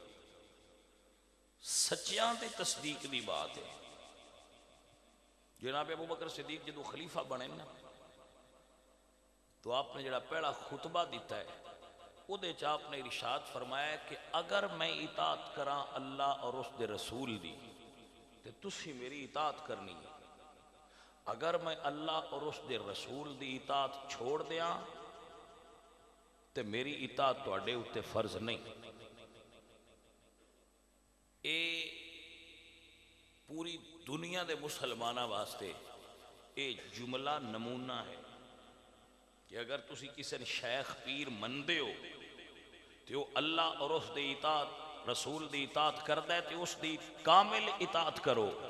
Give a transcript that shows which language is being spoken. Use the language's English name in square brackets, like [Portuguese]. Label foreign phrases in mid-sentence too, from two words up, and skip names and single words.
[Punjabi] سچیاں دی تصدیق دی بات ہے. جناب ابو بکر صدیق جدو خلیفہ بنے نا تو آپ نے جڑا پہلا خطبہ دیتا ہے وہ دے چ آپ نے ارشاد فرمایا کہ اگر میں اطاعت کراں اللہ اور اس دے رسول دی تے تسی میری اطاعت کرنی ہے. اگر میں اللہ اور اس دے رسول دی اطاعت چھوڑ دیاں تے میری اطاعت تواڈے اوتے فرض نہیں. اے پوری دنیا دے مسلمانہ واسطے اے جملہ نمونہ ہے کہ اگر تسی کسی نے شیخ پیر مندے ہو تو وہ اللہ اور اس دی اطاعت رسول دی اطاعت کردہ ہے تو اس دی کامل اطاعت کرو.